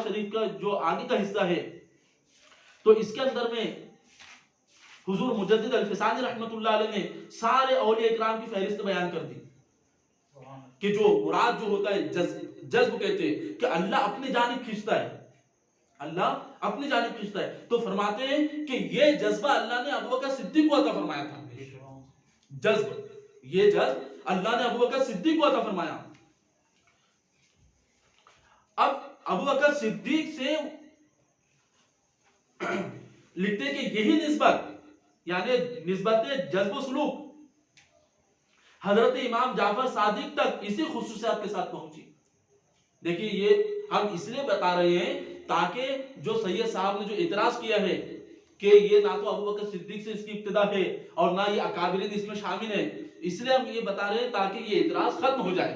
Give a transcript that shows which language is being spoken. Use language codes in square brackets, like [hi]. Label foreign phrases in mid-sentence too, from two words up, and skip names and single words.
[ur] شریف کا جو آگے کا حصہ ہے تو اس کے اندر میں حضور مجدد الفسانی [ar] رحمت اللہ علیہ [ur] نے سارے اولیاء اکرام کی فہرست بیان کر دی، کہ جو مراد جو ہوتا ہے جذب کہتے ہیں کہ اللہ اپنی جانب کھینچتا ہے، اللہ اپنی جانب کھینچتا ہے، تو فرماتے ہیں کہ یہ جذبہ اللہ نے ابو بکر صدیق کو عطا فرمایا تھا، جذب، یہ جذب اللہ نے ابو بکر صدیق کو عطا فرمایا۔ اب ابو بکر صدیق سے لکھتے کہ یہی نسبت، یعنی نسبت جذب و سلوک حضرت امام جعفر صادق تک اسی خصوصیات کے ساتھ پہنچی۔ دیکھیے یہ ہم اس لیے بتا رہے ہیں تاکہ جو سید صاحب نے جو اعتراض کیا ہے کہ یہ نہ تو ابو بکر صدیق سے اس کی ابتدا ہے اور نہ یہ اکابرین اس میں شامل ہے، اس لیے ہم یہ بتا رہے ہیں تاکہ یہ اعتراض ختم ہو جائے۔